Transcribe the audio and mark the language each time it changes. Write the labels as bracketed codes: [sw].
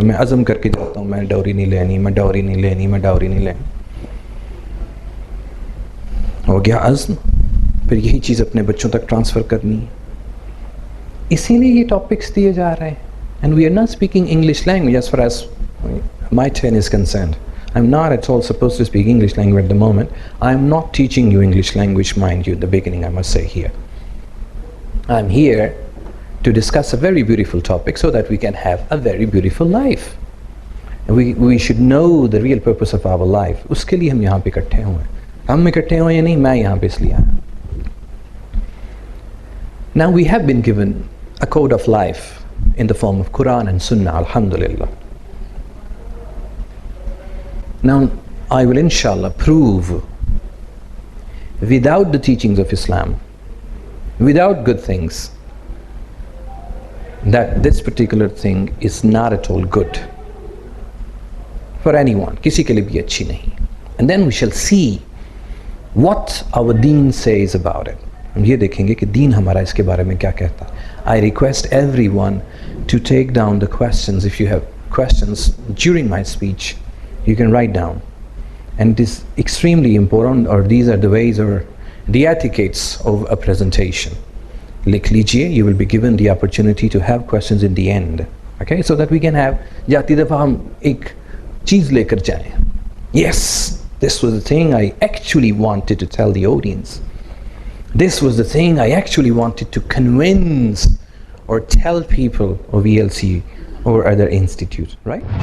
[ur] میں عزم کر کے جاتا ہوں میں ڈاوری نہیں لینی, میں ڈاوری نہیں لینی, میں ڈاوری نہیں لینی. ہو گیا عزم, پھر یہی چیز اپنے بچوں تک ٹرانسفر کرنی ہے. اسی لیے یہ ٹاپکس دیے جا رہے ہیں. [en] And we are not speaking English language as far as my turn is concerned. I'm not at all supposed to speak English language at the moment. I'm not teaching you English language, mind you, at the beginning, I must say here. I'm here to discuss a very beautiful topic so that we can have a very beautiful life. And we should know the real purpose of our life. [ur] اس کے لیے ہم یہاں پہ اکٹھے ہوئے ہیں. ہم اکٹھے ہوئے یا نہیں, میں یہاں پہ اس لیے آیا. [en] Now we have been given a code of life in the form of Quran and Sunnah, alhamdulillah. Now, I will inshallah prove without the teachings of Islam without good things, that this particular thing is not at all good for anyone, [ur] kisi ke liye bhi achhi nahi. [en] And then we shall see what our deen says about it. [ur] ہم یہ دیکھیں گے کہ دین ہمارا اس کے بارے میں کیا کہتا ہے. [en] I request everyone to take down the questions. If you have questions during my speech, you can write down. And it is extremely important, or these are the ways or the etiquettes of a presentation. [ur] لکھ لیجئے, [en] you will be given the opportunity to have questions in the end. Okay, so that we can have, [ur] جاتی دفعہ ہم ایک چیز لے کر جائیں. [en] Yes, this was the thing I actually wanted to tell the audience. This was the thing I actually wanted to convince or tell people of ELC or other institutes, right?